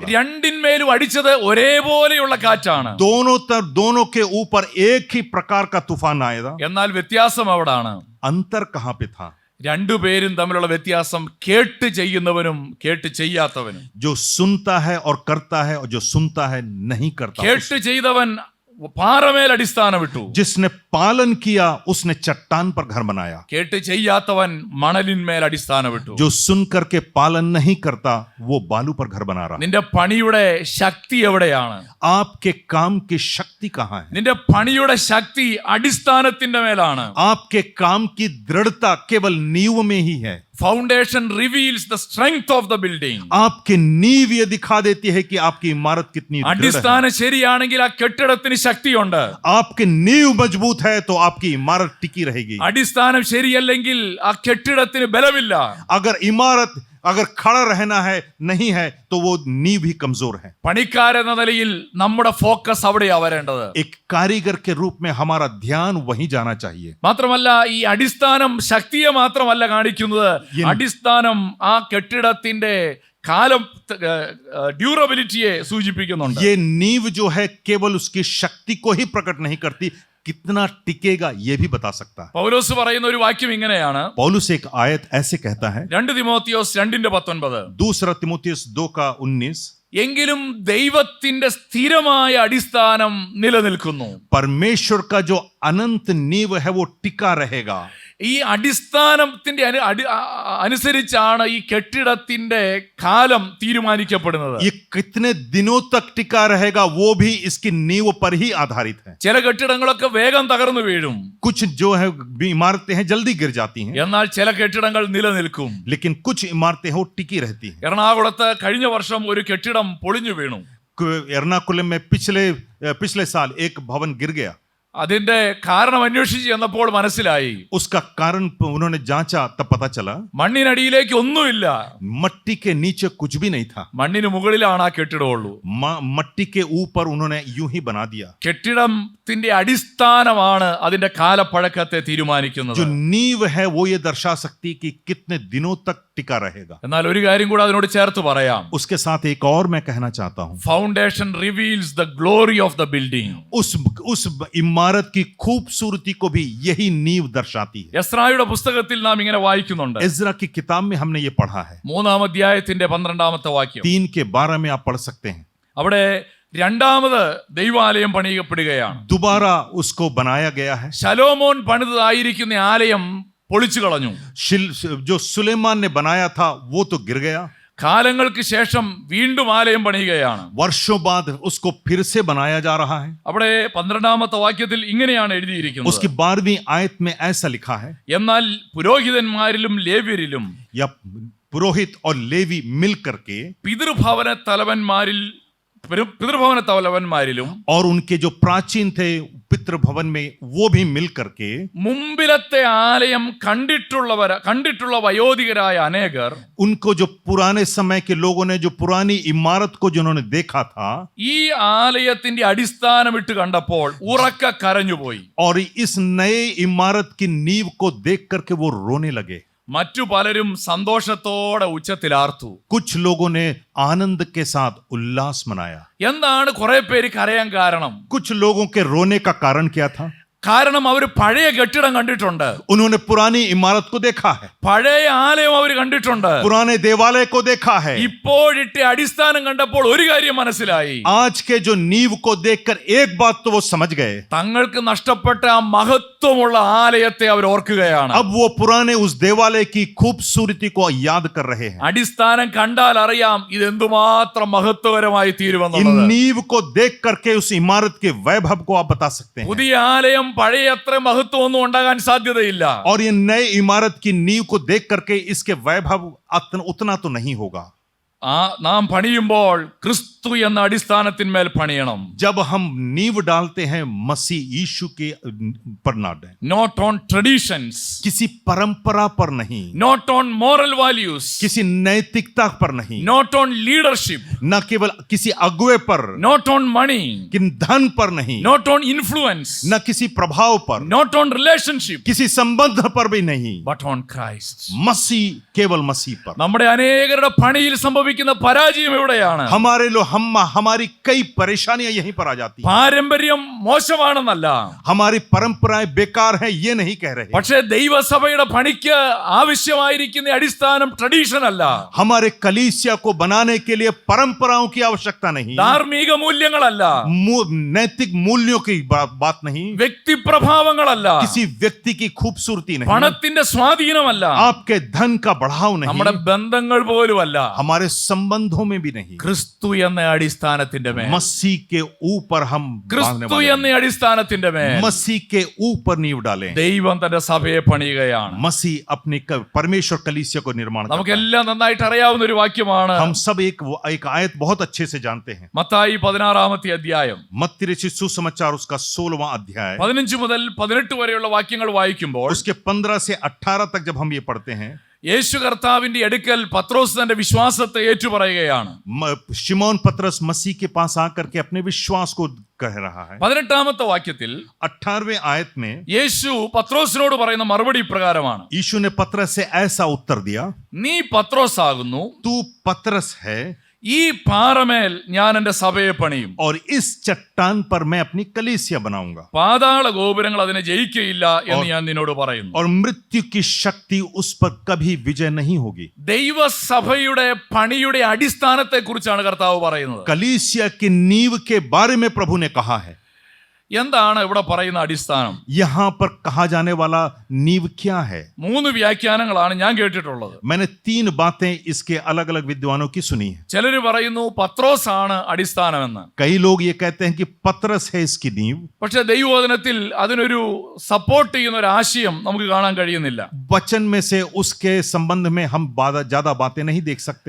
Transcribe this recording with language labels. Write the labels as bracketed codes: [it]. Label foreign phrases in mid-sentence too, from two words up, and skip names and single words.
[ml] രണ്ടിന്മേലും അടിച്ചത് ഒരേപോലെയുള്ള കാറ്റാണ്. [hi] दोनों के ऊपर एक ही प्रकार का तूफान आएगा। [ml] എന്നാൽ വ്യത്യാസം എവിടാണ്? [hi] अंतर कहाँ पे था? [ml] 2 പേരും തമ്മിലുള്ള വ്യത്യാസം കേട്ട് ചെയ്യുന്നവനും കേട്ട് ചെയ്യാത്തവനും. [hi] जो सुनता है और करता है, और जो सुनता है नहीं करता। [ml] കേട്ട് ചെയ്തവൻ പാറമേൽ അടിസ്ഥാനമിട്ടു. [hi] जिसने पालन किया उसने चट्टान पर घर बनाया। [ml] കേട്ട് ചെയ്യാത്തവൻ മണലിന്മേൽ അടിസ്ഥാനമിട്ടു. [hi] जो सुन करके पालन नहीं करता वो बालू पर घर बना रहा। [ml] നിന്റെ പണിയുടെ ശക്തി എവിടെയാണ്? [hi] आपके काम की शक्ति कहाँ है? [ml] നിന്റെ പണിയുടെ ശക്തി അടിസ്ഥാനത്തിന്റെ മേലാണ്. [hi] आपके काम की दृढ़ता केवल नींव में ही है। [en] Foundation reveals the strength of the building. [hi] आपकी नींव ये दिखा देती है कि आपकी इमारत कितनी दृढ़ है। [ml] അടിസ്ഥാനം ശരിയാണെങ്കിൽ ആ കെട്ടിടത്തിന് ശക്തിയുണ്ട്. [hi] आपकी नींव मजबूत है तो आपकी इमारत टिकी रहेगी। [ml] അടിസ്ഥാനം ശരിയല്ലെങ്കിൽ ആ കെട്ടിടത്തിന് ബലമില്ല. [hi] अगर खड़ा रहना है नहीं है तो वो नींव भी कमजोर है। [ml] പണിക്കാരെന്ന നിലയിൽ നമ്മുടെ ഫോക്കസ് അവിടെയാ വരേണ്ടത്. [hi] एक कारीगर के रूप में हमारा ध्यान वहीं जाना चाहिए। [ml] മാത്രമല്ല ഈ അടിസ്ഥാനം ശക്തിയെ മാത്രമല്ല കാണിക്കുന്നത്, അടിസ്ഥാനം ആ കെട്ടിടത്തിന്റെ കാലം ഡ്യൂറബിലിറ്റിയെ സൂചിപ്പിക്കുന്നുണ്ട്. [hi] ये नींव जो है केवल उसकी शक्ति को ही प्रकट नहीं करती, कितना टिकेगा ये भी बता सकता है। [ml] പൗലോസ് പറയുന്ന ഒരു വാക്യം ഇങ്ങനെയാണ്. [hi] पौलुस एक आयत ऐसे कहता है, [ml] 2 തിമോത്തിയോസ് 2:19. [hi] दूसरा तिमोथियस 2:19, [ml] എങ്കിലും ദൈവത്തിന്റെ സ്ഥിരമായ അടിസ്ഥാനം നിലനിൽക്കുന്നു. [hi] परमेश्वर का जो अनंत नींव है वो टिका रहेगा। [ml] ഈ അടിസ്ഥാനത്തിന്റെ അനുസരിച്ചാണ് ഈ കെട്ടിടത്തിന്റെ കാലം തീരുമാനിക്കപ്പെടുന്നത്. [hi] ये कितने दिनों तक टिका रहेगा वो भी इसकी नींव पर ही आधारित है. [ml] ചില കെട്ടിടങ്ങളൊക്കെ വേഗം തകർന്നു വീഴും, [hi] कुछ जो है इमारतें हैं जल्दी गिर जाती हैं, [ml] എന്നാൽ ചില കെട്ടിടങ്ങൾ നിലനിൽക്കും. [hi] लेकिन कुछ इमारतें हो टिकी रहती हैं. [ml] എറണാകുളത്ത് കഴിഞ്ഞ വർഷം ഒരു കെട്ടിടം പൊളിഞ്ഞു വീണു. [hi] एर्नाकुलम में पिछले साल एक भवन गिर गया. [ml] അതിന്റെ കാരണം അന്വേഷിച്ച് ചെന്നപ്പോൾ മനസ്സിലായി, [hi] उसका कारण उन्होंने जांचा तब पता चला [ml] മണ്ണിനടിയിലേക്ക് ഒന്നുമില്ല, [hi] मट्टी के नीचे कुछ भी नहीं था. [ml] മണ്ണിന് മുകളിലാണ് ആ കെട്ടിടമുള്ളൂ. [hi] मट्टी के ऊपर उन्होंने यूं ही बना दिया. [ml] കെട്ടിടത്തിന്റെ അടിസ്ഥാനമാണ് അതിന്റെ കാലപ്പഴക്കത്തെ തീരുമാനിക്കുന്നത്. [hi] जो नींव है वो ये दर्शा सकती कि कितने दिनों तक टिका रहेगा. [ml] എന്നാൽ ഒരു കാര്യം കൂടെ അതിനോട് ചേർത്ത് പറയാം. [hi] उसके साथ एक और मैं कहना चाहता हूं, [en] Foundation reveals the glory of the building. [hi] उस इमारत की खूबसूरती को भी यही नींव दर्शाती है. [ml] എസ്രായുടെ പുസ്തകത്തിൽ നാം ഇങ്ങനെ വായിക്കുന്നുണ്ട്. [hi] इज़रा की किताब में हमने ये पढ़ा है. [ml] 3-ാം അധ്യായത്തിന്റെ 12-ാമത്തെ വാക്യം. [hi] 3:12 में आप पढ़ सकते हैं. [ml] അവിടെ രണ്ടാമത് ദൈവാലയം പണിയപ്പെടുകയാണ്. [hi] दोबारा उसको बनाया गया है. [ml] ശലോമോൻ പണിതായിരിക്കുന്ന ആലയം പൊളിച്ചു കളഞ്ഞു. [hi] जो सुलेमान ने बनाया था वो तो गिर गया. [ml] കാലങ്ങൾക്ക് ശേഷം വീണ്ടും ആലയം പണിയുകയാണ്. [hi] वर्षों बाद उसको फिर से बनाया जा रहा है. [ml] അവിടെ 12-ാമത്തെ വാക്യത്തിൽ ഇങ്ങനെയാണ് എഴുതിയിരിക്കുന്നത്. [hi] उसकी 12वीं आयत में ऐसा लिखा है, [ml] എന്നാൽ പുരോഹിതന്മാരിലും ലേവ്യരിലും [hi] या पुरोहित और लेवी मिल करके [ml] പിതൃഭവന തലവന്മാരിലും [hi] और उनके जो प्राचीन थे पितृ भवन में वो भी मिल करके [ml] മുമ്പിലത്തെ ആലയം കണ്ടിട്ടുള്ള വയോധികരായ അനേകർ [hi] उनको जो पुराने समय के लोगों ने जो पुरानी इमारत को जिन्होंने देखा था [ml] ഈ ആലയത്തിന്റെ അടിസ്ഥാനമിട്ട് കണ്ടപ്പോൾ ഉറക്ക കരഞ്ഞുപോയി. [hi] और इस नए इमारत की नींव को देख करके वो रोने लगे. [ml] മറ്റു പലരും സന്തോഷത്തോടെ ഉച്ചത്തിലാർത്തു. [hi] कुछ लोगों ने आनंद के साथ उल्लास मनाया. [ml] എന്താണ് കുറെ പേര് കരയാൻ കാരണം? [hi] कुछ लोगों के रोने का कारण क्या था? [ml] കാരണം അവർ പഴയ കെട്ടിടം കണ്ടിട്ടുണ്ട്, [hi] उन्होंने पुरानी इमारत को देखा है, [ml] പഴയ ആലയം അവർ കണ്ടിട്ടുണ്ട്. [hi] पुराने देवालय को देखा है. [ml] ഇപ്പോഴിട്ട് അടിസ്ഥാനം കണ്ടപ്പോൾ ഒരു കാര്യം മനസ്സിലായി. [hi] आज के जो नींव को देखकर एक बात तो वो समझ गए, [ml] തങ്ങൾക്ക് നഷ്ടപ്പെട്ട ആ മഹത്വമുള്ള ആലയത്തെ അവർ ഓർക്കുകയാണ്. [hi] अब वो पुराने उस देवालय की खूबसूरती को याद कर रहे हैं. [ml] അടിസ്ഥാനം കണ്ടാൽ അറിയാം ഇത് എന്തുമാത്രം മഹത്വകരമായി [hi] इन [ml] തീരുമെന്നുള്ളത്. [hi] नींव को देख करके उस इमारत के वैभव को आप बता सकते हैं. [ml] പുതിയ ആലയം പഴയ അത്ര മഹത്വമൊന്നും ഉണ്ടാകാൻ സാധ്യതയില്ല. [hi] और ये नए इमारत की नींव को देख करके इसके वैभव उतना तो नहीं होगा. [ml] നാം പണിയുമ്പോൾ ക്രിസ്തു എന്ന അടിസ്ഥാനത്തിന്മേൽ പണിയണം. [hi] जब हम नींव डालते हैं मसीह यीशु के पर ना डालें, [en] not on traditions, [hi] किसी परंपरा पर नहीं, [en] not on moral values, [hi] किसी नैतिकता पर नहीं, [en] not on leadership, [hi] न केवल किसी अगुवे पर, [en] not on money, [hi] कि धन पर नहीं, [en] not on influence, [hi] न किसी प्रभाव पर, [en] not on relationship, [hi] किसी संबंध पर भी नहीं, [en] but on Christ. [hi] मसीह, केवल मसीह पर. [ml] നമ്മുടെ അനേകരുടെ പണിയിൽ സംഭവിക്കുന്ന പരാജയം എവിടെയാണ്? [hi] हमारी कई परेशानियां यहीं पर आ जाती हैं. [ml] പാരമ്പര്യം മോശമാണെന്നല്ല, [hi] हमारी परंपराएं बेकार हैं ये नहीं कह रहे, [ml] പക്ഷേ ദൈവസഭയുടെ പണിക്ക് ആവശ്യമായിരിക്കുന്ന അടിസ്ഥാനം ട്രഡീഷൻ അല്ല, [hi] हमारे कलीसिया को बनाने के लिए परंपराओं की आवश्यकता नहीं, [ml] ധാർമ്മിക മൂല്യങ്ങളല്ല, [hi] नैतिक मूल्यों की बात नहीं, [ml] വ്യക്തിപ്രഭാവങ്ങളല്ല, [hi] किसी व्यक्ति की खूबसूरती नहीं, [ml] പണത്തിന്റെ സ്വാധീനമല്ല, [hi] आपके धन का बढ़ाव [ml] നമ്മുടെ [hi] नहीं, [ml] ബന്ധങ്ങൾ പോലുമല്ല, [hi] हमारे संबंधों में भी नहीं. [ml] ക്രിസ്തു എന്ന അടിസ്ഥാനത്തിന്റെ മേൽ, [hi] मसीह के ऊपर हम बांधने [ml] ക്രിസ്തു [hi] वाले [ml] എന്ന അടിസ്ഥാനത്തിന്റെ മേൽ [hi] हैं. मसीह के ऊपर नींव डालें. [ml] ദൈവം തന്റെ സഭയെ പണിയുകയാണ്. [hi] मसीह अपने परमेश्वर कलीसिया को निर्माण करता है. [ml] നമുക്കെല്ലാം നന്നായിട്ട് അറിയാവുന്ന ഒരു വാക്യമാണ്. [hi] हम सब एक आयत बहुत अच्छे से जानते हैं. [ml] മത്തായി 16-ാമത്തെ അധ്യായം [hi] मत्ती रचित सुसमाचार उसका 16वां अध्याय [ml] 15 മുതൽ 18 വരെയുള്ള വാക്യങ്ങൾ വായിക്കുമ്പോൾ [hi] उसके 15 से 18 तक जब हम ये पढ़ते हैं, [ml] യേശു കർത്താവിന്റെ അടുക്കൽ പത്രോസ് തന്റെ വിശ്വാസത്തെ ഏറ്റുപറയുകയാണ്. [hi] शिमोन पतरस मसीह के पास आकर के अपने विश्वास को कह रहा है. [ml] 18-ാമത്തെ വാക്യത്തിൽ [hi] 18वें आयत में [ml] യേശു പത്രോസിനോട് പറയുന്ന മറുപടി ഇപ്രകാരമാണ്: [hi] यीशु ने पतरस से ऐसा उत्तर दिया, [ml] നീ പത്രോസ് ആകുന്നു, [hi] तू पतरस है [ml] ഈ പാറമേൽ ഞാൻ എന്റെ സഭയെ പണിയും, [hi] और इस चट्टान पर मैं अपनी कलीसिया बनाऊंगा, [ml] പാതാള ഗോപുരങ്ങൾ അതിനെ ജയിക്കയില്ല എന്ന് ഞാൻ നിന്നോട് പറയുന്നു. [hi] और मृत्यु की शक्ति उस पर कभी विजय नहीं होगी. [ml] ദൈവസഭയുടെ പണിയുടെ അടിസ്ഥാനത്തെ കുറിച്ചാണ് കർത്താവ് പറയുന്നത്. [hi] कलीसिया की नींव के बारे में प्रभु ने कहा है. [ml] എന്താണ് ഇവിടെ പറയുന്ന അടിസ്ഥാനം? [hi] यहां पर कहा जाने वाला नींव क्या है? [ml] 3 വ്യാഖ്യാനങ്ങളാണ് ഞാൻ കേട്ടിട്ടുള്ളത്. [hi] मैंने 3 बातें इसके अलग अलग विद्वानों की सुनी है. [ml] ചിലര് പറയുന്നു പത്രോസ് ആണ് അടിസ്ഥാനമെന്ന്. [hi] कई लोग ये कहते हैं कि पतरस है इसकी नींव. [ml] പക്ഷെ ദൈവവചനത്തിൽ അതിനൊരു സപ്പോർട്ട് ചെയ്യുന്ന ഒരു ആശയം നമുക്ക് കാണാൻ കഴിയുന്നില്ല. [hi] वचन में से उसके संबंध में हम ज्यादा बातें नहीं देख सकते.